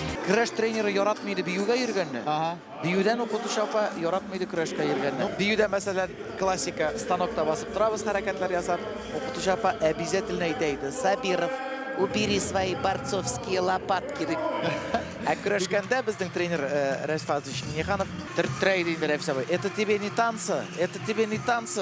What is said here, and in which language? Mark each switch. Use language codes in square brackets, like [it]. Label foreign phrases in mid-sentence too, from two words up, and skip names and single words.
[tt] Күрәш тренеры яратмайды биюгә йөргәнне. Биюдән укытучы апа яратмайды көрәшкә йөргәнне. Биюдә мәсәлән классика станокта басып торабыз, хәрәкәтләр ясап, укытучы апа обязательно әйтә: "Сабиров, [ru] убери свои борцовские лопатки." [tt] Ә көрәшкәндә безнең тренер Рәфәтович Миниханов тертрәй диде Рәфсәбай: [ru] "Это тебе не танцы, это тебе не танцы.